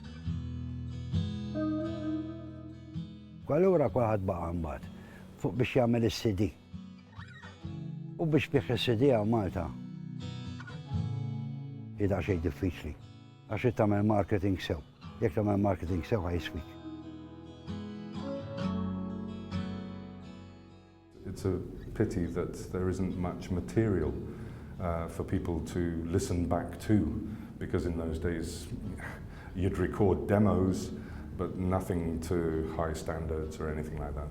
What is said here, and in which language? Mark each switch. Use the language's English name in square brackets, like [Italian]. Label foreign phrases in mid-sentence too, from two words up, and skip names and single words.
[Maltese] Allura kulħadd baqa' mbagħad fuq biex jagħmel is-CD. U biex bih is-CD għal Malta jidha xejn diffiċli għax qed tagħmel marketing sew. Jekk tagħmel marketing sew ħajswik. [English] It's a pity that there isn't much material for people to listen back to, because in those days you'd record demos, but nothing to high standards or anything like that.